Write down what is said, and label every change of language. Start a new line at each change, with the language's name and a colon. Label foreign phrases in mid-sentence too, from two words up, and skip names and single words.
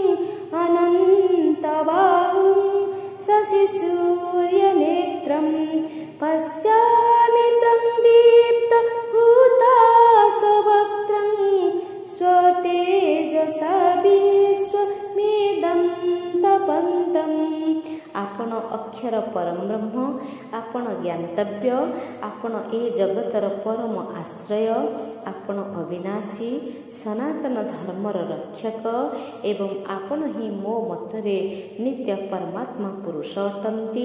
Sanskrit: अनन्तबाहुं शशिसूर्यनेत्रं, पश्यामि त्वं दीप्तहुताशवक्त्रं, स्वतेजसा विश्वमिदं तपन्तम्।
Odia: ଆପଣ ଅକ୍ଷର ପରମ ବ୍ରହ୍ମ, ଆପଣ ଜ୍ଞାତବ୍ୟ, ଆପଣ ଏ ଜଗତର ପରମ ଆଶ୍ରୟ, ଆପଣ ଅବିନାଶୀ ସନାତନ ଧର୍ମର ରକ୍ଷକ ଏବଂ ଆପଣ ହିଁ ମୋ ମତରେ ନିତ୍ୟ ପରମାତ୍ମା ପୁରୁଷ ଅଟନ୍ତି।